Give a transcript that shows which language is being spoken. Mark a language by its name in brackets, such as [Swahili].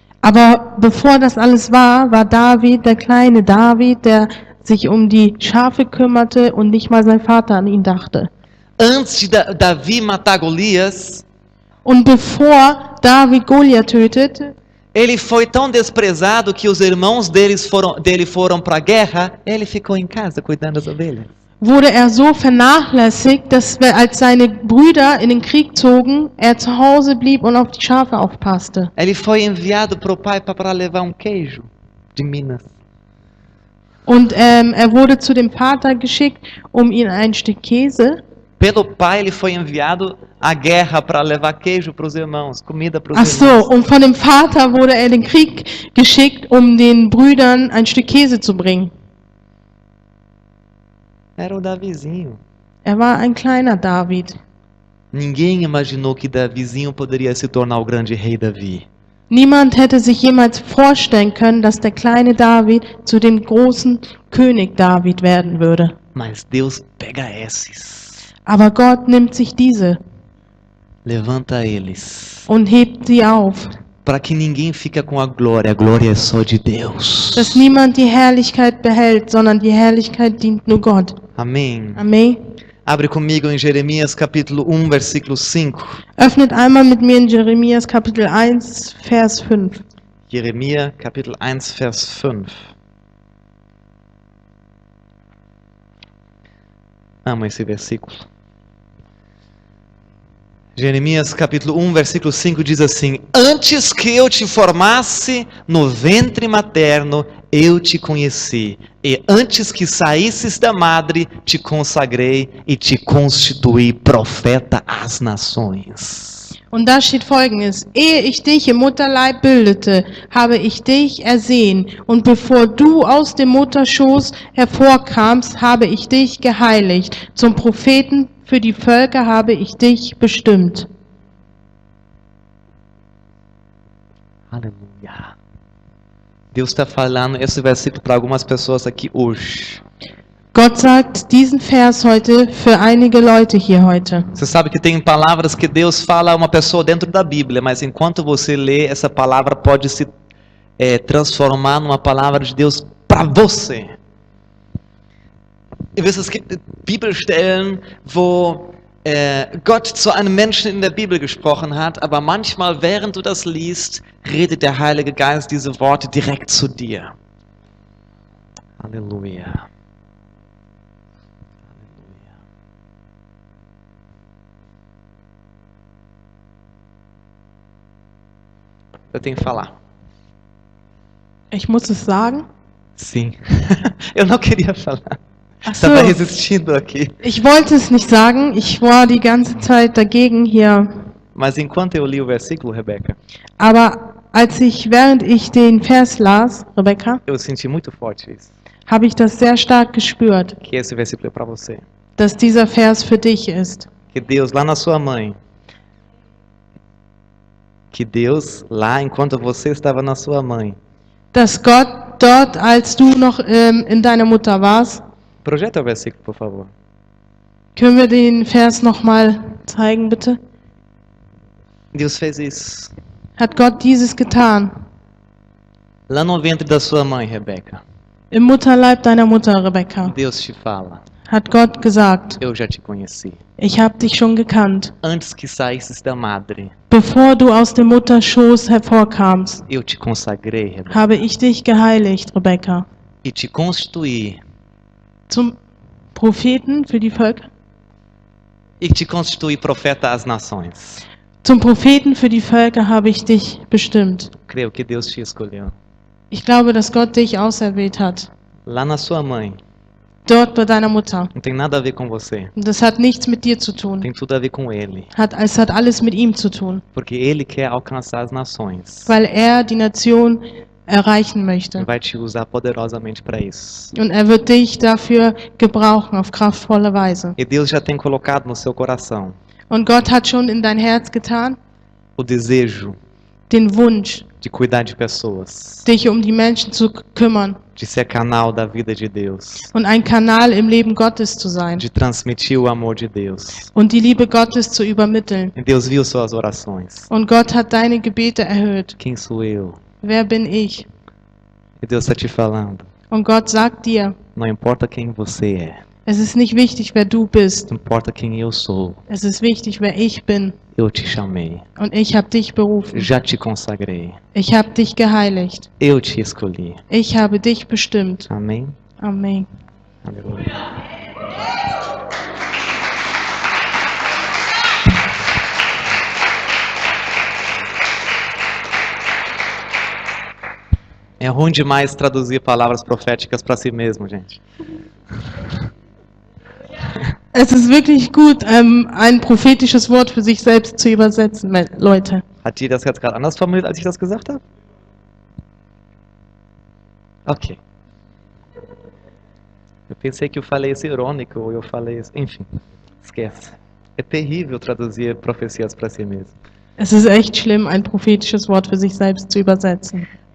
[German] Aber bevor das alles war, war David der kleine David, der sich um die Schafe kümmerte und nicht mal sein Vater an ihn dachte. [Portuguese] Antes de Davi matar Golias, [German] Und bevor David Goliath tötet, [Portuguese] ele foi tão desprezado que os irmãos dele foram para a guerra, ele ficou em casa cuidando das ovelhas. [German] wurde er so vernachlässigt, dass als seine Brüder in den Krieg zogen, er zu Hause blieb und auf die Schafe aufpasste. [Portuguese] Ele foi enviado para o pai para levar queijo de Minas. [German] Und er wurde zu dem Vater geschickt, um ihm ein Stück Käse. [Portuguese] Pelo pai, ele foi enviado à guerra para levar queijo para os irmãos, comida para os [German] Ach so, [Portuguese] irmãos. [German] und von dem Vater wurde er in den Krieg geschickt, um den Brüdern ein Stück Käse zu bringen. [Portuguese] Era o Davizinho. [German] Er war ein kleiner David. [Portuguese] Ninguém imaginou que Davizinho poderia se tornar o grande rei Davi. [German] Niemand hätte sich jemals vorstellen können, dass der kleine David zu dem großen König David werden würde. [Portuguese] Mas Deus pega esses, [German] Aber Gott nimmt sich diese [Portuguese] levanta eles, [German] und hebt sie auf, [Portuguese] para que ninguém fique com a glória é só de Deus. [German] dass niemand die Herrlichkeit behält, sondern die Herrlichkeit dient nur Gott. [Portuguese] Amém. [German] Amen. [Portuguese] Abre comigo em Jeremias capítulo 1, versículo 5. [German] Öffnet einmal mit mir in Jeremias Kapitel 1, Vers 5. [Portuguese] Jeremias capítulo 1, Vers 5. Amo esse versículo. Jeremias capítulo 1, versículo 5 diz assim: Antes que eu te formasse no ventre materno, eu te conheci, e antes que saísses da madre, te consagrei e te constituí profeta às nações. [German] Und da steht Folgendes: Ehe ich dich im Mutterleib bildete, habe ich dich ersehen. Und bevor du aus dem Mutterschoß hervorkamst, habe ich dich geheiligt. Zum Propheten für die Völker habe ich dich bestimmt. [Portuguese] Aleluia. Deus está falando esse versículo para algumas pessoas aqui hoje. [German] Gott sagt diesen Vers heute für einige Leute hier heute. [Portuguese] Você sabe que tem palavras que Deus fala a uma pessoa dentro da Bíblia, mas enquanto você lê, essa palavra pode se transformar numa palavra de Deus para você. [German] Ihr wisst, es gibt Bibelstellen, wo Gott zu einem Menschen in der Bibel gesprochen hat, aber manchmal, während du das liest, redet der Heilige Geist diese Worte direkt zu dir. Halleluja. [Portuguese] Eu tenho que falar. [German] Ich muss es sagen. [Portuguese] Sim. Eu não queria falar. [German] Ach so, [Portuguese] Estava resistindo aqui. [German] ich wollte es nicht sagen. Ich war die ganze Zeit dagegen hier. [Portuguese] Mas enquanto eu li o versículo, Rebeca, [German] Aber während ich den Vers las, Rebecca, [Portuguese] eu senti muito forte isso. [German] habe ich das sehr stark gespürt, [Portuguese] Que esse versículo é para você. [German] dass dieser Vers für dich ist. [Portuguese] Que Deus lá na sua mãe, que Deus lá enquanto você estava na sua mãe, [German] Dass Gott dort, als du noch in deiner Mutter warst, [Portuguese] projeta o versículo, por favor. [German] können wir den Vers nochmal zeigen, bitte? [Portuguese] Deus fez isso. [German] Hat Gott dieses getan? [Portuguese] Lá no ventre da sua mãe, Rebeca, [German] Im Mutterleib deiner Mutter, Rebecca, [Portuguese] Deus te fala: [German] hat Gott gesagt, [Portuguese] Eu já te conheci. [German] ich habe dich schon gekannt. [Portuguese] Antes que saísses da madre, [German] Bevor du aus dem Mutterschoß hervorkamst, [Portuguese] eu te consagrei, Rebeca, [German] habe ich dich geheiligt, Rebecca, [Portuguese] e te constituí, [German] zum Propheten für die Völker, [Portuguese] e te constituí profeta às nações. [German] zum Propheten für die Völker habe ich dich bestimmt. [Portuguese] Creio que Deus te escolheu. [German] Ich glaube, dass Gott dich auserwählt hat. [Portuguese] Lá na sua mãe, [German] Dort bei deiner Mutter. [Portuguese] não tem nada a ver com você. [German] Und das hat nichts mit dir zu tun. [Portuguese] Tem tudo a ver com Ele. [German] Es hat alles mit ihm zu tun. [Portuguese] Porque Ele quer alcançar as nações. [German] Weil er die Nation erreichen möchte. [Portuguese] e vai te usar poderosamente para isso. [German] Und er wird dich dafür gebrauchen auf kraftvolle Weise. [Portuguese] E Deus já tem colocado no seu coração [German] Und Gott hat schon in dein Herz getan, [Portuguese] o desejo [German] den Wunsch, [Portuguese] de cuidar de pessoas, [German] dich um die Menschen zu kümmern [Portuguese] de ser canal da vida de Deus, [German] und ein Kanal im Leben Gottes zu sein [Portuguese] de transmitir o amor de Deus. [German] und die Liebe Gottes zu übermitteln. [Portuguese] E Deus viu suas orações. [German] Und Gott hat deine Gebete erhört. [Portuguese] Quem sou eu? [German] Wer bin ich? [Portuguese] E Deus está te falando. [German] Und Gott sagt dir, [Portuguese] Não importa quem você é, [German] es ist nicht wichtig, wer du bist. [Portuguese] importa quem eu sou. [German] Es ist wichtig, wer ich bin. [Portuguese] Eu te chamei, [German] Und ich habe dich berufen. [Portuguese] já te consagrei, [German] Ich habe dich geheiligt. [Portuguese] eu te escolhi. [German] Ich habe dich bestimmt. [Portuguese] Amém? [German] Amen. [Portuguese] Aleluia. É ruim demais traduzir palavras proféticas para si mesmo, gente. [German] Es ist wirklich gut, ein prophetisches Wort für sich selbst zu übersetzen, Leute. Hat die das jetzt gerade anders formuliert, als ich das gesagt habe? Ok. [Portuguese] Eu pensei que eu falei isso irônico, ou eu falei isso... Enfim, esquece. É terrível traduzir profecias para si mesmo. [German] Es ist echt schlimm, ein prophetisches Wort für sich selbst zu übersetzen.